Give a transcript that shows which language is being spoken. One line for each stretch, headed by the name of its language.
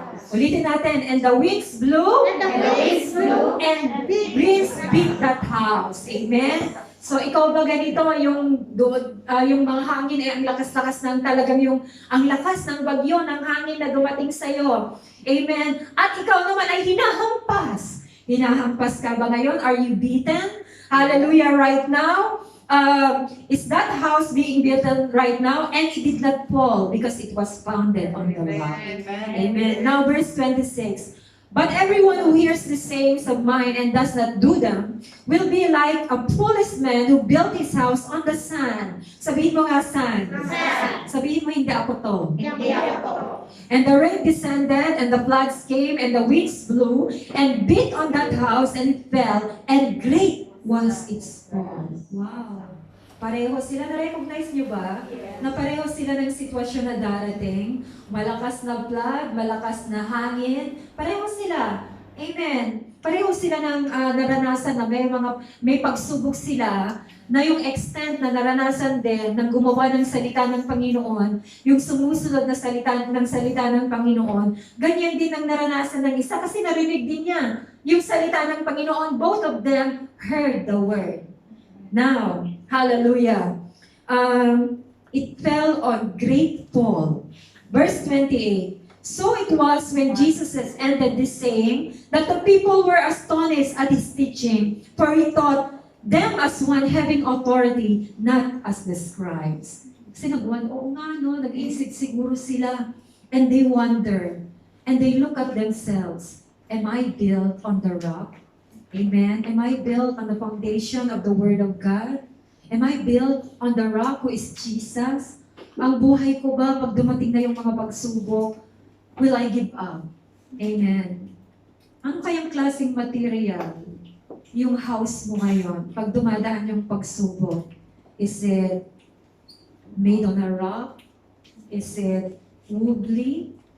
Filipino: Ulitin natin,
English: and the winds blew, and winds beat that house. Amen?
Filipino: So ikaw ba ganito, yung mga hangin ay ang lakas-lakas ng talagang ang lakas ng bagyo ng hangin na dumating sa iyo. Amen. At ikaw naman ay hinahampas. Hinahampas ka ba ngayon?
English: Are you beaten? Hallelujah right now. Is that house being built right now? And it did not fall because it was founded on the rock. Amen. Now verse 26. But everyone who hears the sayings of mine and does not do them will be like a foolish man who built his house on the sand.
Filipino: Sabihin mo nga sand. Sabihin mo hindi ako to.
English: And the rain descended, and the floods came, and the winds blew, and beat on that house, and it fell, and great was its fall.
Filipino: Wow. Pareho sila, na-recognize niyo ba? Na pareho sila ng sitwasyon na darating. Malakas na flood, malakas na hangin. Pareho sila. Amen. Pareho sila ng naranasan na may pagsubok sila na yung extent na naranasan din ng gumawa ng salita ng Panginoon, yung sumusunod na salita ng Panginoon, ganyan din ang naranasan ng isa kasi narinig din niya yung salita ng Panginoon.
English: Both of them heard the word. Now, hallelujah. It fell on great fall. Verse 28. So it was when Jesus has ended this saying that the people were astonished at his teaching, for he taught them as one having authority, not as the scribes.
Filipino: Kasi oo nga no, nag-iisip siguro sila.
English: And they wonder, and they look at themselves. Am I built on the rock? Amen. Am I built on the foundation of the Word of God? Am I built on the rock who is Jesus?
Filipino: Ang buhay ko ba, pag dumating na yung mga pagsubok,
English: will I give up?
Filipino: Amen. Ano kayang klaseng material yung house mo ngayon pag dumadaan yung pagsubok?
English: Is it made on a rock? Is it wobbly?